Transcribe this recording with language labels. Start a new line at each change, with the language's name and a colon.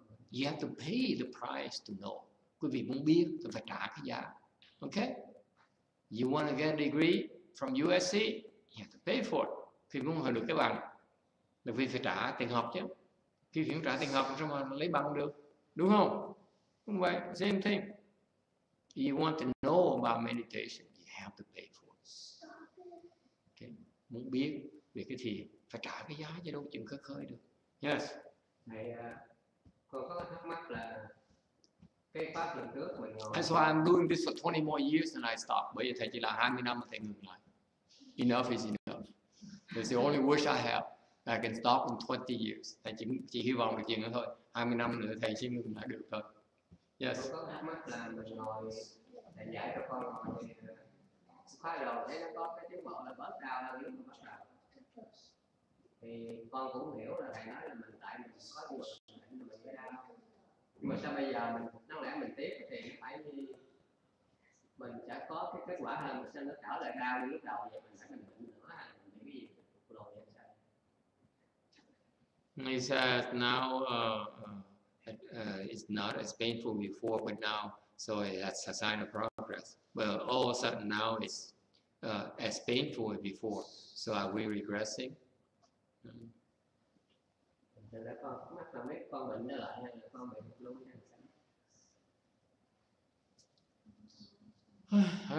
English: You have to pay the price to know.
Vietnamese: Quý vị muốn biết thì phải trả cái giá.
English: Okay? You want to get a degree from USC, you have to pay for it.
Vietnamese: Khi muốn học được cái bằng, là vì phải trả tiền học chứ. Khi phải trả tiền học sao mà lấy bằng được, đúng không? Không vậy,
English: same thing. You want to know about meditation, you have to pay for it. Okay?
Vietnamese: Muốn biết về cái thiền, phải trả cái giá chứ đâu chừng khơi khơi được.
English: Yes.
Vietnamese: Thầy, con có thắc mắc là cái pháp lần trước mình ngồi.
English: That's why I'm doing this for 20 more years and I stop.
Vietnamese: Bởi vì thầy chỉ là 20 năm mà thầy ngừng lại.
English: Enough is enough. That's the only wish I have. I can stop in 20 years.
Vietnamese: Thầy chỉ hy vọng được chuyện đó thôi. 20 năm nữa thầy sẽ ngừng lại được thôi.
English: Yes.
Vietnamese: Con có thắc mắc là mình ngồi, thầy giải cho con ngồi thì khóa đầu thấy nó có cái tiếng bộ là bớt đau hơn lúc mà bắt đầu. Thì con cũng hiểu là thầy nói là mình tại mình có nguồn mình mới đau. Nhưng mà sao bây giờ mình đáng lẽ mình tiếp thì phải mình sẽ có cái kết quả hơn, mà sao nó trở lại đau như lúc đầu vậy, mình phải mình bệnh nữa hay mình bị cái gì rồi vậy sao?
English: He says now it's not as painful before, but now so that's a sign of progress. But all of a sudden now it's as painful as before. So are we regressing?
Vietnamese: Con mắc là mấy con bệnh nó lại hay là con bệnh luôn hay sao?